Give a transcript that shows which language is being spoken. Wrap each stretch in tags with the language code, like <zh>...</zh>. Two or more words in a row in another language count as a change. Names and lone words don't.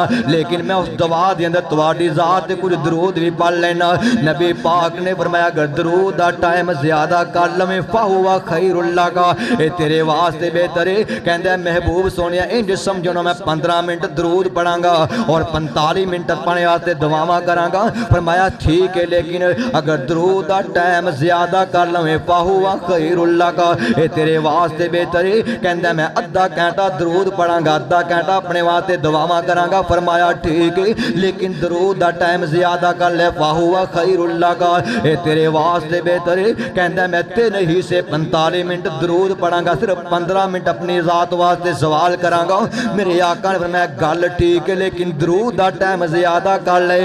<pa>لیکن میں اس دعا دے اندر تواڈی ذات تے کچھ درود بھی پڑھ لینا. نبی پاک نے فرمایا اگر درود دا ٹائم زیادہ کر لویں</pa> <ar>فہو خیر اللہ کا،</ar> <pa>اے تیرے واسطے بہتر ہے. کہندا محبوب سونیا انج سمجھو میں 15 منٹ درود پڑھاں گا اور 45 منٹ پڑھنے واسطے دعاواں کراں گا. فرمایا ٹھیک ہے لیکن اگر درود دا ٹائم زیادہ کر لویں</pa> <ar>فہو خیر اللہ کا،</ar> <pa>اے تیرے واسطے بہتر ہے. کہندا میں آدھا گھنٹہ درود پڑھاں گا، آدھا گھنٹہ اپنے واسطے دعاواں کراں گا. فرمایا ٹھیک ہے لیکن درود دا ٹائم زیادہ کر لے</pa> <ar>فہو خیر اللہ کا،</ar> <pa>اے تیرے واسطے بہتر ہے. کہندا میں تے نہیں سے 45 منٹ درود پڑھاں گا، صرف 15 منٹ اپنی ذات واسطے سوال کراں گا. میرے آقا نے فرمایا گل ٹھیک ہے لیکن درود دا ٹائم زیادہ کر لے.</pa>